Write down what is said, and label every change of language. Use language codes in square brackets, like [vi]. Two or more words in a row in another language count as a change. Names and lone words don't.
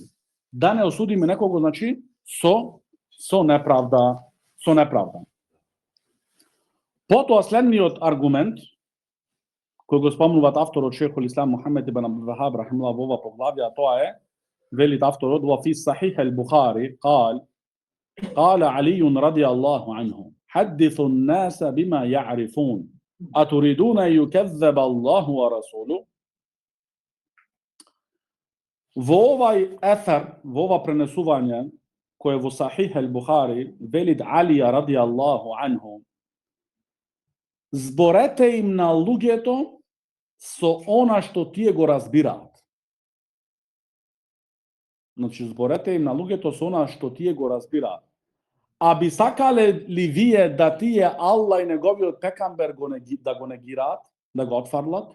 [mk] Да не осудиме некого значи со неправда, Потоа следниот аргумент кој го спомнуваат авторот Шейхул Ислам Мухаммед ибн Абдул Вахаб рахимахуллах во ова поглавје, тоа е велит авторот во фи Сахих ал-Бухари [ar] قال علي رضي الله عنه حدثوا الناس بما يعرفون أتريدون أن يكذب الله ورسوله. [mk] Во овај ефер, во ова пренесување кој е во Сахих ал-Бухари, велит Алија [ar] رضي الله عنه: [mk] зборете им на луѓето со она што тие го разбираат. Значи, зборете им на луѓето со она што тие го разбираат. А би сакале ли вие да тие Аллах и неговиот пекамбер да го негираат, да го отфрлат?